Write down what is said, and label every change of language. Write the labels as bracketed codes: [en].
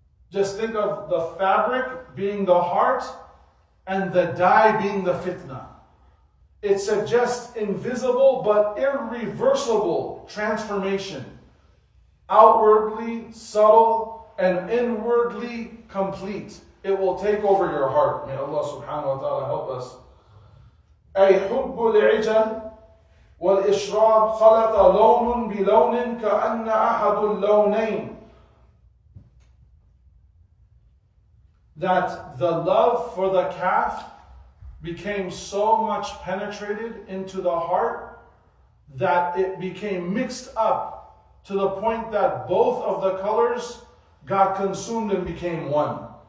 [en] Just think of the fabric being the heart and the dye being the fitna. It suggests invisible but irreversible transformation. Outwardly subtle and inwardly complete. It will take over your heart. May Allah subhanahu wa ta'ala help us. [ar] أي حب العجل والإشراب خلط لون بلون كأن أحد اللونين [en] that the love for the calf became so much penetrated into the heart that it became mixed up to the point that both of the colors got consumed and became one.